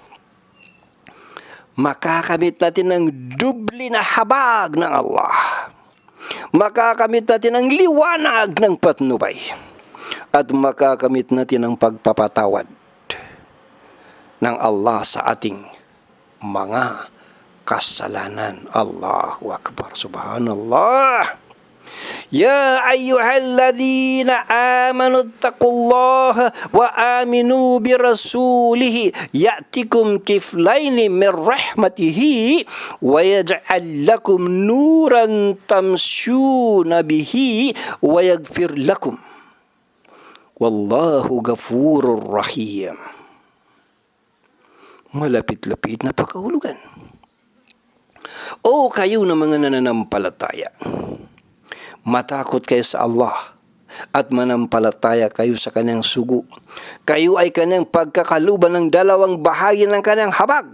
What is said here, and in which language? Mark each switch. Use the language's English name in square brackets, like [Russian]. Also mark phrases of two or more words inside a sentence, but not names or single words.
[Filipino] Makakamit natin ng dubli na habag ng Allah. Makakamit natin ang liwanag ng patnubay. At makakamit natin ang pagpapatawad ng Allah sa ating mga kasalanan. [Arabic] الله أكبر. سبحان الله. يا أيها الذين آمنوا اتقوا الله وآمنوا برسوله يؤتكم كفلين من رحمته ويجعل لكم نورا تمشون به ويغفر لكم. والله غفور رحيم. [Filipino] Malapit-lapit na pagkahulugan. O kayo na mga nananampalataya, matakot kayo sa Allah at manampalataya kayo sa kanyang sugo. Kayo ay kanyang pagkakaluban ng dalawang bahagi ng kanyang habag.